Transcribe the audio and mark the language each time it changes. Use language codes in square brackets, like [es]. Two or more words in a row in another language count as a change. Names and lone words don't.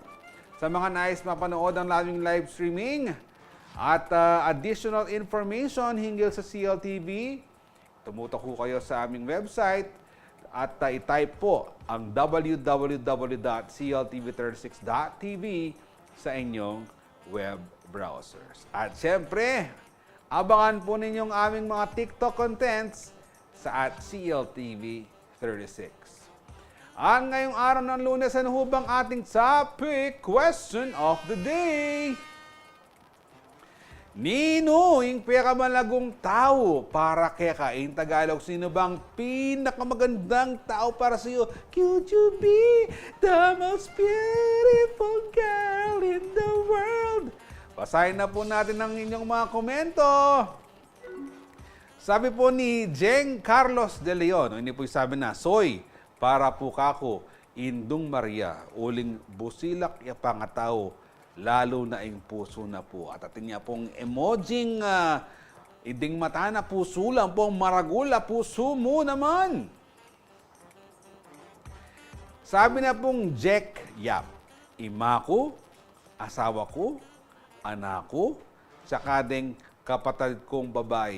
[tl] Sa mga nais mapanood ang aming live streaming at additional information hinggil sa CLTV, tumutok po kayo sa aming website at i-type po ang www.cltv36.tv sa inyong web browsers. At syempre, abangan po ninyong aming mga TikTok contents sa @CLTV36. Ang ngayong araw ng Lunes, ano ho bang ating topic [en] question of the day? [pam] Nino, yung pinakamalagong tao para kekain Tagalog? [tl] Sino bang pinakamagandang tao para sa iyo? [en] Could you be the most beautiful girl in the world? [tl] Basahin na po natin ang inyong mga komento. [pam] Sabi po ni Jeng Carlos de Leon, hindi po sabi na, Soy, para po kako, Indong Maria, uling busilak ya pangatao, lalo na ing puso na po. At atin niya pong emojing iding mata na puso lang pong maragula, puso mo naman. Sabi na pong Jack Yap, ima ko, asawa ko, anak ko, tsaka ding kapatid kong babae.